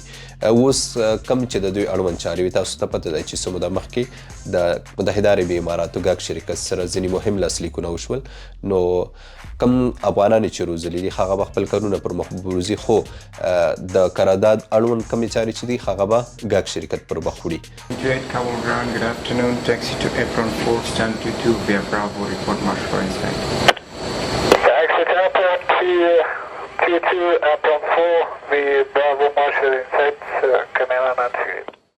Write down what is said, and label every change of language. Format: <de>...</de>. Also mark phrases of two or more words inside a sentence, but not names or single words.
<ps>اوس کم چې د دوی اړوند چارې وي، تاسو ته پته ده چې څه موده مخکې د متحده عربي اماراتو ګاګ شرکت سره ځینې مهم لاسلیکونه وشول. نو کم افغانان چې روزلي دي هغه به خپل کارونه پر مخ بوځي، خو د قرارداد اړوند کمې چارې چې دي هغه به ګاګ شرکت پر مخ وړي.</ps> <en>Kabul ground, good afternoon. Taxi to apron 4, stand 22, via Bravo, report march for inspect. Taxi to apron 22, apron 4, via Bravo, march for inspect, Camilla 93.</en>